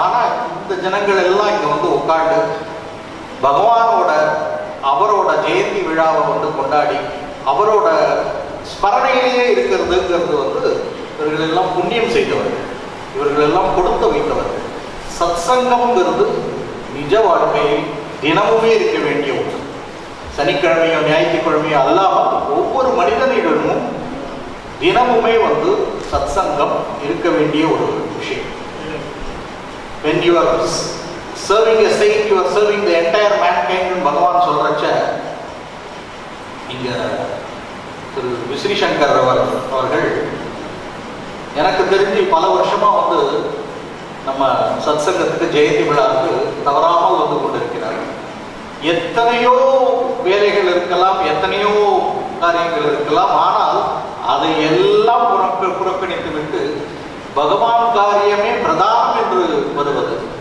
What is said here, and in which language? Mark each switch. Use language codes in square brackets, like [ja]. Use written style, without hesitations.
[ta] ஆனா இந்த ஜனங்கள் எல்லாம் இங்க வந்து உட்காந்து பகவானோட அவரோட ஜெயந்தி விழாவை வந்து கொண்டாடி அவரோட ஸ்மரணையிலேயே இருக்கிறதுங்கிறது வந்து இவர்கள் எல்லாம் புண்ணியம் செய்தவர்கள், இவர்கள் எல்லாம் கொடுத்து வைத்தவர்கள். சத்சங்கம்ங்கிறது நிஜ வாழ்க்கையில் தினமுமே இருக்க வேண்டிய ஒன்று. சனிக்கிழமையோ ஞாயிற்றுக்கிழமையோ அல்லாமல் ஒவ்வொரு மனிதனிடமும் தினமுமே வந்து சத்சங்கம் இருக்க வேண்டிய ஒரு விஷயம். [en] When you are serving a saint, you are serving the entire mankind. [ta] பகவான் சொல்றச்ச இங்க திரு விஸ்ரீ சங்கர் அவர்கள் எனக்கு தெரிஞ்சு பல வருஷமா வந்து நம்ம சத்சங்கத்துக்கு ஜெயந்தி விழாவுக்கு தவறாமல் வந்து கொண்டிருக்கிறார். எத்தனையோ வேலைகள் இருக்கலாம், எத்தனையோ காரியங்கள் இருக்கலாம், ஆனால் அதை எல்லாம் புறக்கணித்து விட்டு பகவான் காரியமே பிரதானம் என்று வருவது.